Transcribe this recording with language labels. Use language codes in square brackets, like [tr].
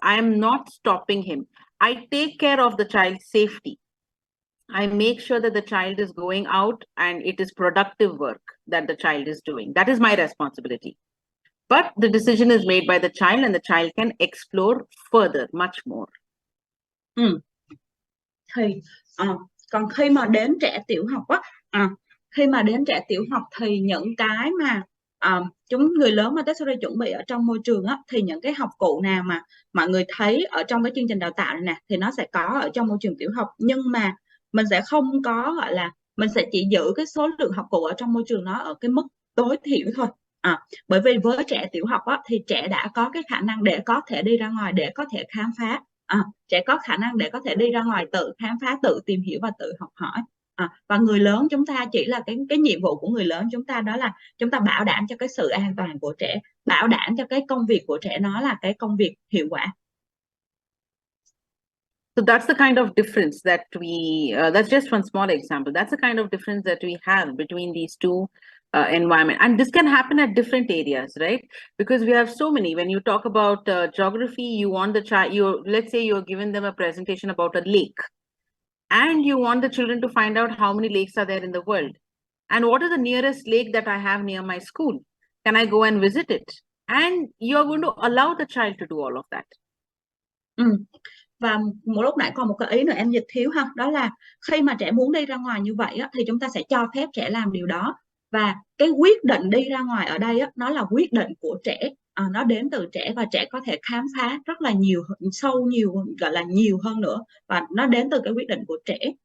[en] I am not stopping him. I take care of the child's safety. I make sure that the child is going out and it is productive work that the child is doing. That is my responsibility. But the decision is made by the child and the child can explore further, much more. [vi] Còn khi mà đến trẻ tiểu học á, khi mà đến trẻ tiểu học thì những cái mà người lớn Montessori chuẩn bị ở trong môi trường á, thì những cái học cụ nào mà mọi người thấy ở trong cái chương trình đào tạo này nè thì nó sẽ có ở trong môi trường tiểu học, nhưng mà mình sẽ không có gọi là mình sẽ chỉ giữ cái số lượng học cụ ở trong môi trường nó ở cái mức tối thiểu thôi. Bởi vì với trẻ tiểu học á, thì trẻ đã có cái khả năng để có thể đi ra ngoài để có thể khám phá. Trẻ có khả năng để có thể đi ra ngoài tự khám phá, tự tìm hiểu và tự học hỏi. Và người lớn chúng ta chỉ là cái nhiệm vụ của người lớn chúng ta đó là chúng ta bảo đảm cho cái sự an toàn của trẻ, bảo đảm cho cái công việc của trẻ nó là cái công việc hiệu quả. [en] So that's the kind of difference that that's just one small example. That's the kind of difference that we have between these two environment. And this can happen at different areas, right? Because we have so many. When you talk about geography, you want the child, let's say you're giving them a presentation about a lake. And you want the children to find out how many lakes are there in the world. And what is the nearest lake that I have near my school? Can I go and visit it? And you're going to allow the child to do all of that. [vi] Và một lúc nãy còn một cái ý nữa em dịch thiếu ha, đó là khi mà trẻ muốn đi ra ngoài như vậy á, thì chúng ta sẽ cho phép trẻ làm điều đó. Và cái quyết định đi ra ngoài ở đây á, nó là quyết định của trẻ, nó đến từ trẻ và trẻ có thể khám phá rất là nhiều, sâu nhiều, gọi là nhiều hơn nữa, và nó đến từ cái quyết định của trẻ.